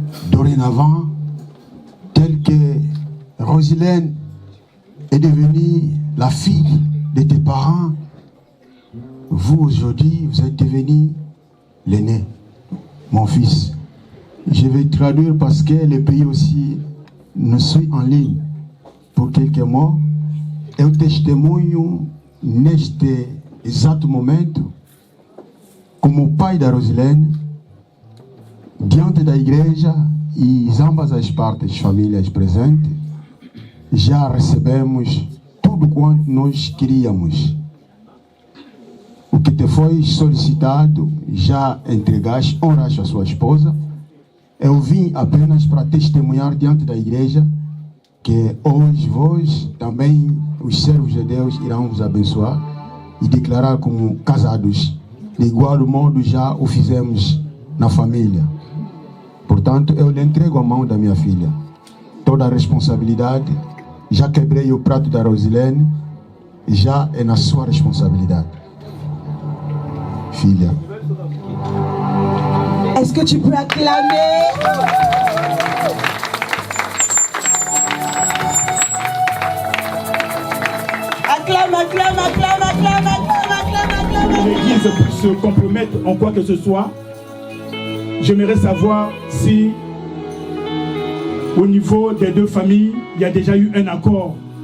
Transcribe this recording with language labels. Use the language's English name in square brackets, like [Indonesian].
[French] Dorénavant, tel que Rosilène est devenue la fille de tes parents, vous aujourd'hui, vous êtes devenu l'aîné, mon fils. Je vais traduire parce que le pays aussi nous suit en ligne pour quelques mots. [Portuguese] Eu testemunho neste exato momento, como pai da Rosilene, diante da igreja e ambas as partes, famílias presentes, já recebemos tudo quanto nós queríamos. O que te foi solicitado, já entregaste, honraste a sua esposa. Eu vim apenas para testemunhar diante da igreja que hoje vós, também os servos de Deus, irão vos abençoar e declarar como casados. De igual modo já o fizemos na família. Portanto, eu lhe entrego a mão da minha filha. Toda a responsabilidade, já quebrei o prato da Rosilene, já é na sua responsabilidade. Filha. [French] Est-ce que tu peux acclamer? Acclame, acclame, acclame, acclame, acclame, acclame, acclame. L'Église pour se compromettre en quoi que ce soit. J'aimerais savoir si au niveau des deux familles, il y a déjà eu un accord.